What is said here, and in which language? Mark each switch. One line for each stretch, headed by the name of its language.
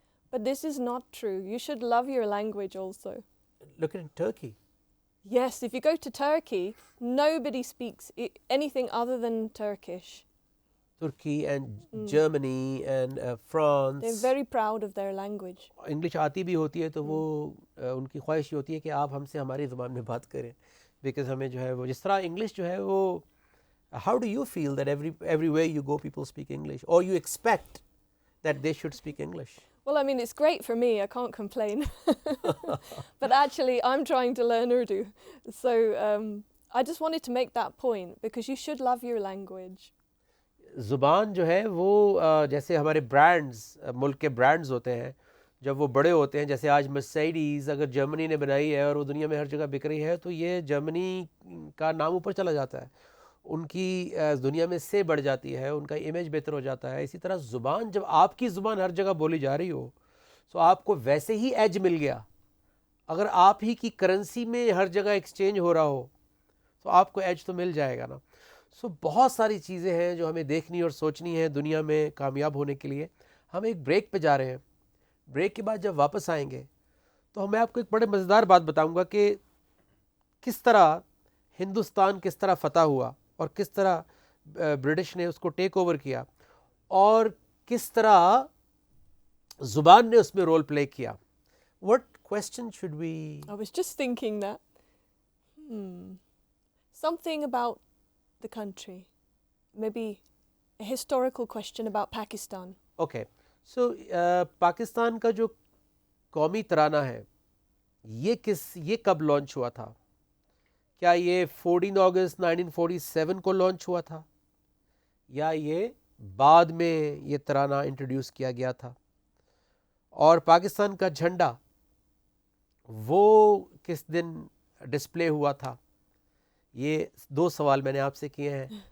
English: But this is not true. You should love your language also. Look at Turkey. Yes, if you go to Turkey, nobody speaks anything other than Turkish. Turkey and Germany and France. They're very proud of their language.
Urdu: English آتی بھی ہوتی ہے تو وہ ان کی خواہش یہ ہوتی ہے کہ آپ ہم سے ہماری زبان میں بات کریں, بیکاز ہمیں جو ہے وہ جس طرح انگلش جو ہے وہ,
English: how do you feel that everywhere you go people speak English, or you expect that they should speak English? Well, I mean, it's great for me. I can't complain. But actually, I'm trying to learn Urdu. So I just wanted to make that point because you should love your language.
Urdu: زبان جو ہے وہ جیسے ہمارے brands, ملک کے brands ہوتے ہیں, جب وہ بڑے ہوتے ہیں, جیسے آج مرسیڈیز اگر جرمنی نے بنائی ہے اور وہ دنیا میں ہر جگہ بک رہی ہے, تو یہ جرمنی کا نام اوپر چلا جاتا ہے, ان کی دنیا میں سے بڑھ جاتی ہے, ان کا امیج بہتر ہو جاتا ہے. اسی طرح زبان, جب آپ کی زبان ہر جگہ بولی جا رہی ہو تو آپ کو ویسے ہی ایج مل گیا. اگر آپ ہی کی کرنسی میں ہر جگہ ایکسچینج ہو رہا ہو تو آپ کو ایج تو مل جائے گا نا. سو بہت ساری چیزیں ہیں جو ہمیں دیکھنی اور سوچنی ہیں دنیا میں کامیاب ہونے کے لیے. ہم ایک بریک پہ جا رہے ہیں. بریک کے بعد جب واپس آئیں گے تو میں آپ کو ایک بڑے مزیدار بات بتاؤں گا کہ کس طرح ہندوستان کس طرح فتح ہوا اور کس طرح برٹش نے اس کو ٹیک اوور کیا, اور کس طرح زبان نے اس میں رول پلے کیا.
English: What question should we? I was just thinking that. Something about the country. Maybe a historical question about Pakistan. Okay.
Urdu: So Pakistan کا جو قومی ترانہ ہے یہ کب لانچ ہوا تھا؟ کیا یہ 14 اگست 1947 کو لانچ ہوا تھا یا یہ بعد میں یہ ترانہ انٹروڈیوس کیا گیا تھا؟ اور پاکستان کا جھنڈا وہ کس دن ڈسپلے ہوا تھا؟ یہ 2 سوال میں نے آپ سے کیے ہیں.